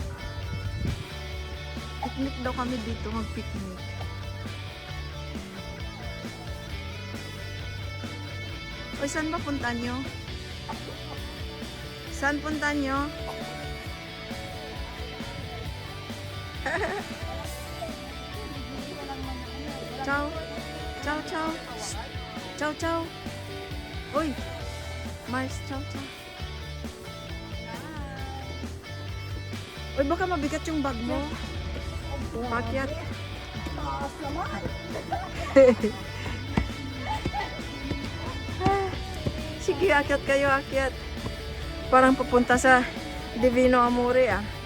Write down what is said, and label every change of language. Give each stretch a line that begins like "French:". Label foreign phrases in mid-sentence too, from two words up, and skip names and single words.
Filipino: Picnic daw kami dito, mag-picnic. O, saan ba punta nyo? Saan punta nyo?
Italian: Ciao. Ciao, ciao. Ciao, ciao. Uy. Mars, ciao, ciao.
Filipino: Uy, baka mabigat yung bag mo. Pakyat. Taas naman. Sige, akyat kayo, akyat. Parang papunta sa Divino Amore, ah.